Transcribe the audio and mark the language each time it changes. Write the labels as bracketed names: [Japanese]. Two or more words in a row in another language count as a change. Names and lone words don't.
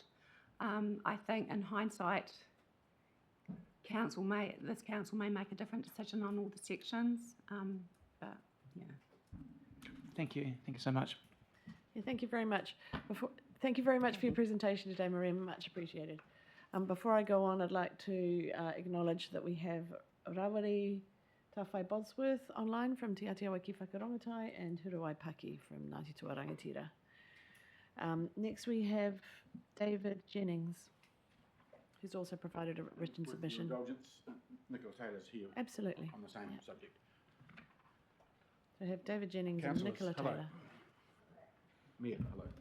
[English] I think in hindsight, this council may make a different decision on all the sections, but yeah. Thank you so much. Yeah, thank you very much. Thank you very much for your presentation today, Maria. Much appreciated. Before I go on, I'd like to acknowledge that we have Rawari Tawhai Bosworth online from Te Atiawa ki Whakarongotai and Huruai Paki from Ngāti Tua Rangatira. Next we have David Jennings, who's also provided a written submission. With your indulgence, Nicola Taylor's here. Absolutely. On the same subject. So I have David Jennings and Councillors, Nicola hello. Taylor. Mayor, hello.